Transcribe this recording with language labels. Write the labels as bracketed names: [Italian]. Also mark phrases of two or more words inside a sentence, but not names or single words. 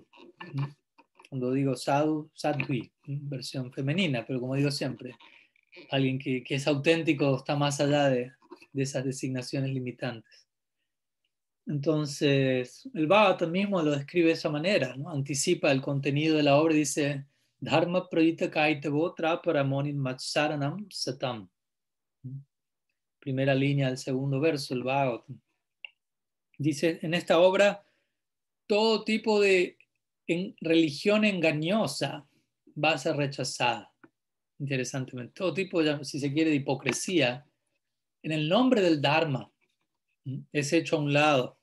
[Spanish] Cuando digo sadhu, sadhvi, versión femenina, pero como digo siempre, alguien que es auténtico está más allá de esas designaciones limitantes. Entonces, el Bhagavatam mismo lo describe de esa manera, ¿no? Anticipa el contenido de la obra y dice, [Sanskrit] धर्मः प्रोज्झित कैतवोऽत्र परमो निर्मत्सराणां सताम्. [Spanish] Primera línea del segundo verso, el Bhagavatam. Dice, en esta obra, todo tipo de religión engañosa va a ser rechazada. Interesantemente, todo tipo, si se quiere, de hipocresía, en el nombre del Dharma, es hecho a un lado.